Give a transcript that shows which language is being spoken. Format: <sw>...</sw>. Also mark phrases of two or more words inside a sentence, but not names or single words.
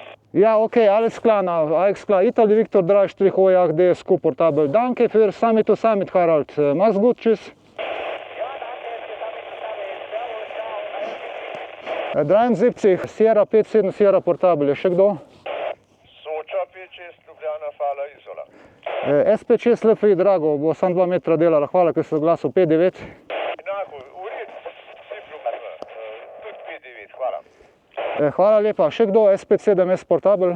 <de>Ja, okay, alles klar, alles klar. Italy Victor 3-8 D ist komfortabel. Danke für Summit to Summit, Harald. Mach's gut, tschüss. Ja, danke, 73, Sierra 57, Sierra Portable.</de> <sl>Je še kdo? Soča 5-6, Ljubljana, Fala, Izola. SP6 LFI, drago, bo sam 2 metra delala. Hvala, ker ste oglasil 5-9. Enako, v redu, vsi problem, tudi 5-9, hvala. Hvala lepa. Še kdo? SP7S Portable.</sl>